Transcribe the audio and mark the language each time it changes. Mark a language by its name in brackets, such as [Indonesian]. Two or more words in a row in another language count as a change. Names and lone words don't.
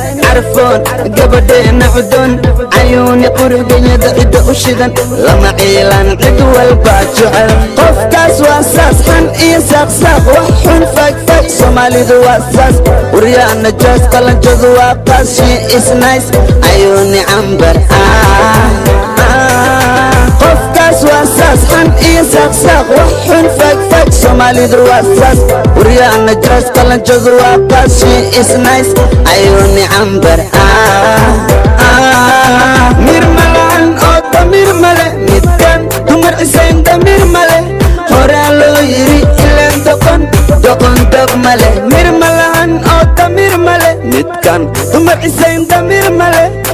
[Somali] Carfoon, gabadheena cudun. Cayuuni qurux, genyada cidda u shidan. Lama ciilan cid walba jecel. Qofkaas waa saas, xan iyo saaq, saaq. Wax xun, fag, fag. Soomaalidu waa saas. Waryaana joos, qalanjadu waa qaas. [English] She is nice. [Somali] Cayuuni cambar. Ah, ah. Qofkaas waa saas, xan iyo saaq, saaq. Wax xun, fag, fag. Soomaalidu waa saas. Waryaana joos, qalanjadu waa qaas. [English] She is nice. [Somali] Cayuuni cambar. Ah, ah. Mir ma la'an oo damiir ma leh. Midkaan dumar isayn damiir ma leh. Horaa loo yiri ileen doqon, doqon dab ma leh. Mir ma la'an oo damiir ma leh. Midkaan dumar isayn damiir ma leh.